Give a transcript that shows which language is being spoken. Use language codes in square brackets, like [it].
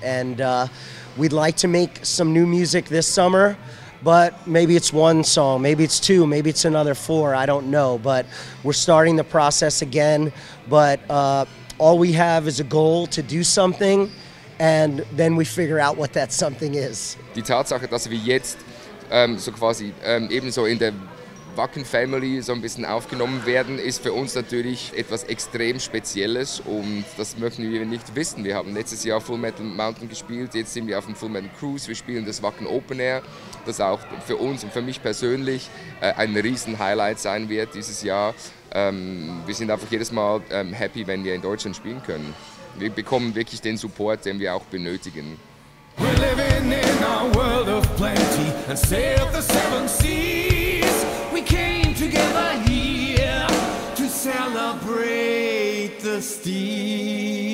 [en] And we'd like to make some new music this summer, but maybe it's 1 song, maybe it's 2, maybe it's another 4, I don't know. But we're starting the process again. But all we have is a goal to do something, and then we figure out what that something is. [de] Die Tatsache, dass wir jetzt so quasi ebenso in der Wacken Family so ein bisschen aufgenommen werden, ist für uns natürlich etwas extrem Spezielles, und das möchten wir nicht wissen. Wir haben letztes Jahr Full Metal Mountain gespielt, jetzt sind wir auf dem Full Metal Cruise, wir spielen das Wacken Open Air, das auch für uns und für mich persönlich ein riesen Highlight sein wird dieses Jahr. Wir sind einfach jedes Mal happy, wenn wir in Deutschland spielen können. Wir bekommen wirklich den Support, den wir auch benötigen. [en] We're living in a world of plenty and sail the 7 seas. We came together here to celebrate the steam.